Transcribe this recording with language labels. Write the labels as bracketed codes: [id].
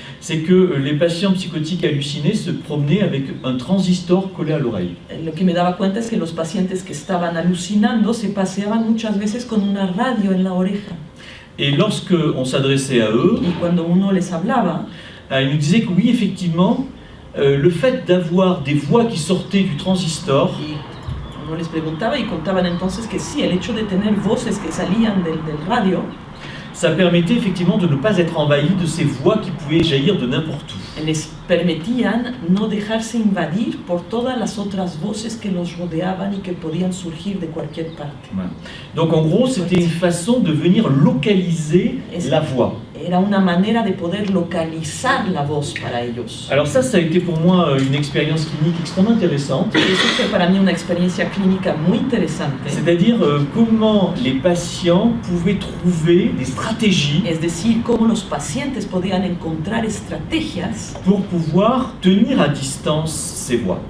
[fr] c'est que les patients psychotiques hallucinés se promenaient avec un transistor collé à l'oreille. [es] Lo que me daba cuenta es que los pacientes que estaban alucinando se paseaban muchas veces con una radio en la oreja. [fr] Et lorsque on s'adressait à eux, [es] Y cuando uno les hablaba, [fr] ils nous disaient que oui, effectivement, le fait d'avoir des voix qui sortaient du transistor, [es] y uno les preguntaba y contaban entonces que sí, el hecho de tener voces que salían del radio [fr] ça permettait effectivement de ne pas être envahi de ces voix qui pouvaient jaillir de n'importe où. [es] les permitían no dejarse invadir por todas las otras voces que los rodeaban y que podían surgir de cualquier parte. [fr] Voilà. Donc en gros, c'était une façon de venir localiser la voix. [es] Era una manera de poder localizar la voz para ellos. [fr] Alors ça a été pour moi une expérience clinique extrêmement intéressante. [es] Y eso fue para mí una experiencia clínica muy interesante. [fr] C'est-à-dire comment les patients pouvaient trouver des stratégies [es] Es decir, cómo los pacientes podían encontrar estrategias [fr] pour pouvoir tenir à distance ces voix.